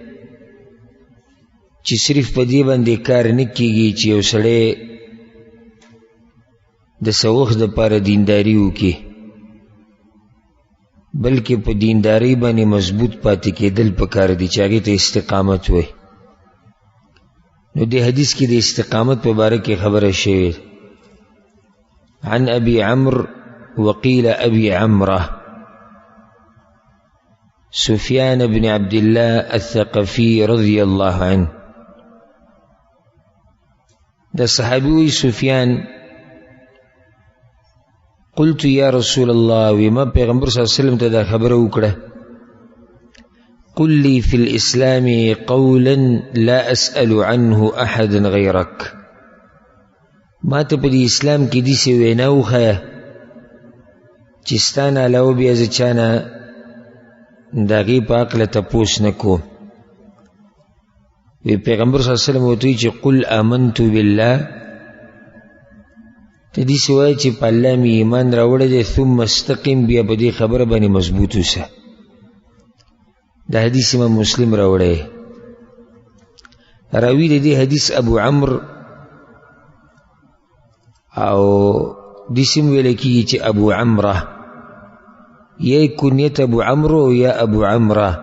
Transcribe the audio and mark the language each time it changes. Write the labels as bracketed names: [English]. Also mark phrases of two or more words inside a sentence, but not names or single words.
[Pashto] چې صرف په دې باندې کار نه کیږي چې یو سړی د څه وخت دپاره دینداري وکړي، بلکې په دیندارۍ باندې مضبوط پاتې کېدل پکار دي چې هغې ته استقامت وایي. نو دې حدیث کې د استقامت په باره کې خبره شوې. [Arabic] عن ابي عمرو وقيل أبي عمرة سفيان بن عبد الله الثقفي رضي الله عنه. [Pashto] ده صحابي سفيان [Arabic] قلت يا رسول الله، [Pashto] وما پیغمبر [Arabic] صلى الله عليه وسلم [Pashto] تدا خبر وکړه، [Arabic] قل لي في الإسلام قولا لا أسأل عنه أحدا غيرك. [Pashto] ما ته په اسلام کې دې څه وینا وښیه چې ستانه علاوه بیا زه چانه د هغې په هکله تپوس نه کوم. وی پیغمبر [Arabic] صلی الله علیه وسلم [Pashto] ورته وایي چې [Arabic] قل آمنت بالله، [Pashto] ته داسې وایه چې په الله مې ایمان راوړی دی، [Arabic] ثم استقم، [Pashto] بیا په دې خبره باندې مضبوط اوسه. دا حدیث امام مسلم راوړی. راوي د دې حدیث ابو عمرو او دسم ویلکی چې ابو عمره، یا کنیت ابو عمرو یا ابو عمره.